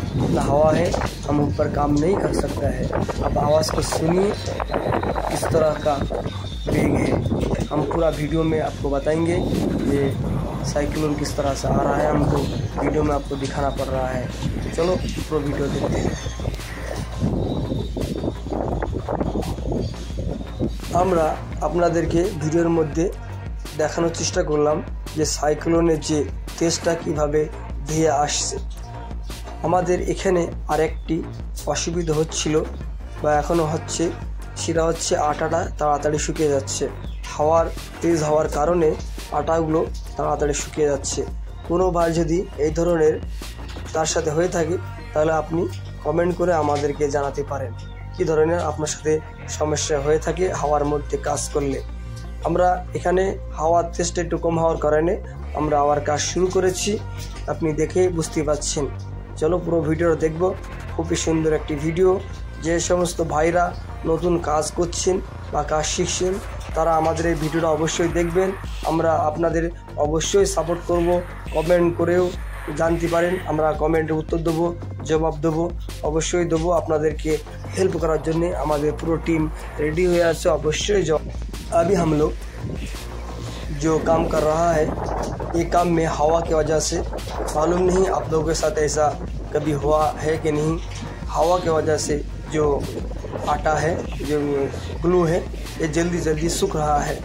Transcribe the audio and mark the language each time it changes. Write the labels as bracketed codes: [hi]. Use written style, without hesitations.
[hi] इतना हवा है, हम ऊपर काम नहीं कर सकता है। अब आवाज़ को सुनिए, किस तरह का वेग है। हम पूरा वीडियो में आपको बताएंगे ये साइक्लोन किस तरह से आ रहा है, हमको वीडियो में आपको दिखाना पड़ रहा है। चलो पूरा वीडियो देखते हैं। [bn] আমরা আপনাদেরকে ভিডিওর মধ্যে দেখানোর চেষ্টা করলাম যে সাইক্লোনের যে তেজটা কীভাবে ধেয়ে আসছে। আমাদের এখানে আরেকটি অসুবিধা হচ্ছিল বা এখনও হচ্ছে, সেটা হচ্ছে আটাটা তাড়াতাড়ি শুকিয়ে যাচ্ছে। তেজ হওয়ার কারণে আটাগুলো তাড়াতাড়ি শুকিয়ে যাচ্ছে। কোনোবার যদি এই ধরনের তার সাথে হয়ে থাকে তাহলে আপনি কমেন্ট করে আমাদেরকে জানাতে পারেন কী ধরনের আপনার সাথে সমস্যা হয়ে থাকে হাওয়ার মধ্যে কাজ করলে। আমরা এখানে হাওয়ার তেজটা একটু কম হওয়ার কারণে আমরা আবার কাজ শুরু করেছি, আপনি দেখে বুঝতে পারছেন। চলো পুরো ভিডিওটা দেখব, খুবই সুন্দর একটি ভিডিও। যে সমস্ত ভাইরা নতুন কাজ করছেন বা কাজ শিখছেন তারা আমাদের এই ভিডিওটা অবশ্যই দেখবেন। আমরা আপনাদের অবশ্যই সাপোর্ট করব, কমেন্ট করেও জানতে পারেন, আমরা কমেন্টে উত্তর দেবো, জবাব দেবো, অবশ্যই দেবো। আপনাদেরকে हेल्प করার জন্য আমাদের পুরো [hi] टीम रेडी हुआ है, अवश्य जॉब। अभी हम लोग जो काम कर रहा है ये काम में हवा की वजह से, मालूम नहीं आप लोगों के साथ ऐसा कभी हुआ है कि नहीं, हवा की वजह से जो आटा है, जो ग्लू है, ये जल्दी जल्दी सूख रहा है।